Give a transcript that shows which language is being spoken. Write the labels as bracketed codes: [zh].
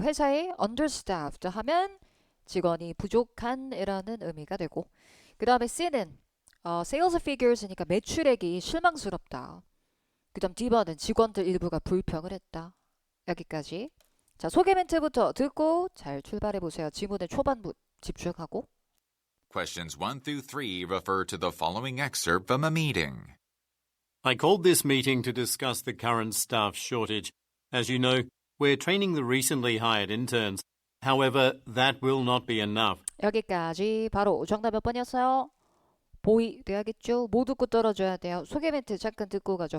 [ko] 회사에 understaffed 하면 직원이 부족한 이라는 의미가 되고 그 다음에 C는 [en] sales figures [ko] 니까 매출액이 실망스럽다. 그 다음 D번은 직원들 일부가 불평을 했다. 여기까지. 자, 소개 멘트부터 듣고 잘 출발해보세요. 지문의 초반부 집중하고. [en] Questions 1 through 3 refer to the following excerpt from a meeting. I called this meeting to discuss the current staff shortage. As you know, we're training the recently hired interns. However, that will not be enough. [ko] 여기까지 바로 정답 몇 번이었어요? 보이돼야겠죠? 못 듣고 떨어져야 돼요. 소개 멘트 잠깐 듣고 가죠.